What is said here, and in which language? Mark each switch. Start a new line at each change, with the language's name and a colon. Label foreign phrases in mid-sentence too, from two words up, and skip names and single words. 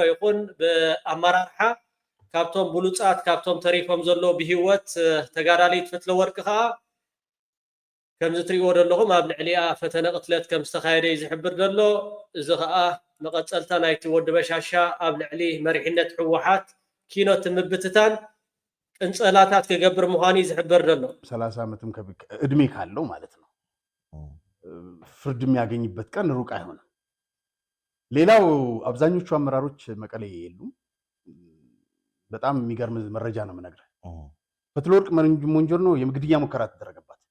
Tigrinya: ይኹን ብኣመራርሓ ካብቶም ብሉፃት ካብቶም ተሪፎም ዘሎ ብሂወት ተጋዳሊት ፍትለወርቅ ከዓ ከምዚ ትሪእዎ ዘለኹም ኣብ ልዕሊኣ ፈተነ ቅትለት ከም ዝተኻየደ እዩ ዝሕብር ዘሎ እዚ ከዓ መቐፀልታ ናይቲ ወዲ በሻሻ ኣብ ልዕሊ መሪሕነት ሕወሓት ኪኖት ምብትታን ቅንፀላታት ክገብር ምዃኑ ዝሕብር ዘሎ
Amharic: 30 ዓመትም እድሜ ካለው ማለት ነው ፍርድ የሚያገኝበት ቀን ሩቅ አይሆንም። ሌላው አብዛኞቹ አመራሮች መቀሌ የሉም። በጣም የሚገርም መረጃ ነው የምነግርህ። ፈትለወርቅ ሞንጆሪኖ የግድያ ሙከራ ተደረገባት።